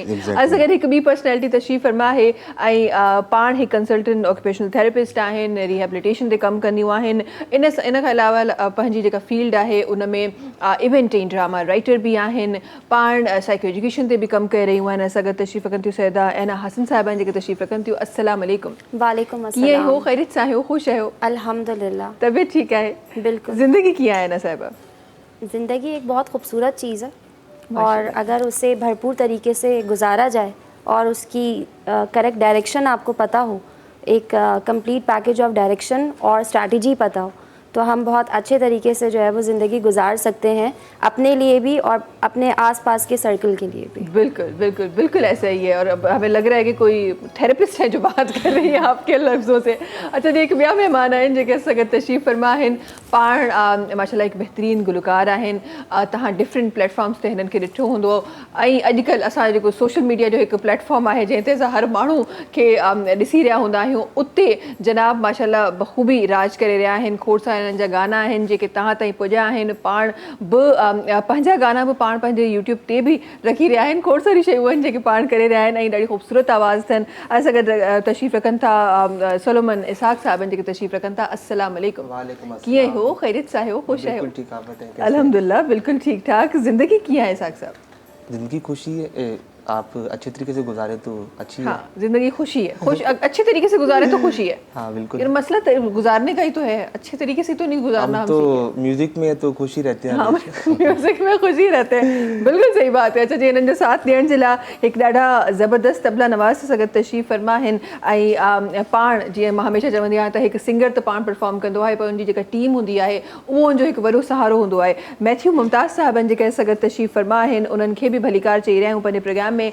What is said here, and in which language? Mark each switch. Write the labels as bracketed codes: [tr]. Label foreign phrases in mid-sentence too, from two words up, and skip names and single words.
[sd] असां गॾु हिकु ॿी पर्सनैलिटी तशरीफ़ फरमा आहे ऐं पाण हिकु [en] consultant occupational therapist [sd] आहिनि, रिहेबिलिटेशन ते कमु कंदियूं आहिनि। इन खां अलावा पंहिंजी जेका फील्ड आहे उन में इवेंट ऐं [en] drama writer [sd] बि आहिनि, पाण [en] psycho education [sd] ते बि कमु करे रहियूं आहिनि। असां गॾु तशरीफ़ रखनि थियूं सैदा ऐना हसन साहिबा जेके तशरीफ़ रखनि थियूं। [ar] السلام عليكم. وعليكم السلام. [sd] कीअं हो, ख़ैरियत सां आहियो, ख़ुशि आहियो? अल्हम्दुलिल्लाह, तबियत ठीकु आहे? बिल्कुल। ज़िंदगी कीअं आहे ना साहिबा? [ur] زندگی ایک بہت خوبصورت چیز ہے اور اگر اسے بھرپور طریقے سے گزارا جائے اور اس کی [en] correct direction [ur] آپ کو پتا ہو، ایک [en] complete package of direction [ur] اور اسٹریٹیجی پتا ہو، تو ہم بہت اچھے طریقے سے جو ہے وہ زندگی گزار سکتے ہیں، اپنے لیے بھی اور اپنے آس پاس کے سرکل کے لیے بھی. بالکل بالکل بالکل ایسا ہی ہے۔ اور اب ہمیں لگ رہا ہے کہ کوئی تھیراپسٹ ہے جو بات کر رہی ہے آپ کے لفظوں سے. [sd] अच्छा जी, एक ॿिया महिमान आहिनि जेके असां गॾु तशरीफ़ फरमा आहिनि। पाण माशाल्लाह हिकु बहितरीनु गुलकार आहिनि। तव्हां [en] different platforms [sd] ते हिननि खे ॾिठो हूंदो ऐं अॼुकल्ह असां जेको [en] social media [sd] जो हिकु प्लेटफॉर्म आहे जंहिं ते असां हर माण्हू खे ॾिसी रहिया हूंदा आहियूं, उते जनाब माशाल्लाह बख़ूबी राज करे रहिया आहिनि। खोड़ सारा हिननि जा गाना आहिनि जेके तव्हां ताईं पुॼा आहिनि। पाण बि पंहिंजा गाना बि पाण पंहिंजे यूट्यूब ते बि रखी रहिया आहिनि। खोड़ सारी शयूं आहिनि जेके पाण करे रहिया आहिनि ऐं ॾाढी ख़ूबसूरत आवाज़ अथनि। असां गॾु तशरीफ़ रखनि था सोलोमन इसहाक़ साहब जेके तशरीफ़ रखनि था। [ar] السلام عليكم. [sd] कीअं हो? ख़ैरियत सां आहियो? ख़ुशि आहियो? अल्हम्दुलिल्लाह बिल्कुलु ठीकु ठाक। ज़िंदगी कीअं आहे इसहाक़ साहब? [ur] زندگی خوشی ہے، آپ اچھے طریقے سے گزارے تو اچھی ہے. ہاں، زندگی خوشی ہے. خوش اچھے طریقے سے گزارے تو خوشی ہے. ہاں بالکل. یار مسئلہ گزارنے کا ہی تو ہے، اچھے طریقے سے تو نہیں گزارنا. ہم تو میوزک میں تو خوشی رہتے ہیں. ہاں، میوزک میں خوشی رہتے ہیں. بالکل صحیح بات ہے. [sd] अच्छा जी, हिननि जो साथ ॾियण जे लाइ हिकु ॾाढा ज़बरदस्त तबला नवाज़ सां गॾु तशरीफ़ फरमा आहिनि। ऐं पाण जीअं मां हमेशह चवंदी आहियां त हिकु सिंगर त पाण परफॉर्म कंदो आहे, पर उनजी जेका टीम हूंदी आहे उहो उनजो हिकु वॾो सहारो हूंदो आहे। मैथ्यू मुमताज़ साहबनि जेके असां गॾु तशरीफ़ फरमा आहिनि, उन्हनि खे बि भलीकार चई रहिया आहियूं पंहिंजे प्रोग्राम में।